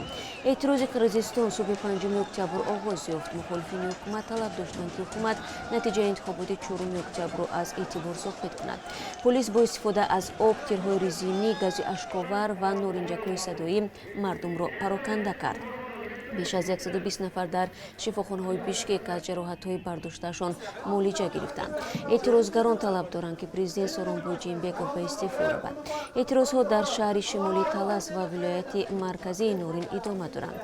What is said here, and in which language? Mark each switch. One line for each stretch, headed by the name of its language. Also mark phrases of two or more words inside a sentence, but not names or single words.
Tajik: Эътирози Қирғизистон субҳи 5 октябр оғоз ёфт. Мухолифини ҳукумат талаб доштанд ки ҳукумат натиҷаи интихоботи 4 октябрро аз эътибор соқит кунад. Полис бо истифода аз об, тирҳои резинӣ, гази ашковар ва норинҷакҳои садоӣ мардумро пароканда кард.
Persian: بیش از 120 نفر در شفاخانه‌های بیشکک از جراحت‌های برداشته‌شان معالجه گرفتند. اعتراضگران طلب دارند که پرزیدنت سورونبوی جینبеков به استعفا برود. اعتراضها در شهر شمالی талас و ولایت مرکزی نورین ادامه دارند.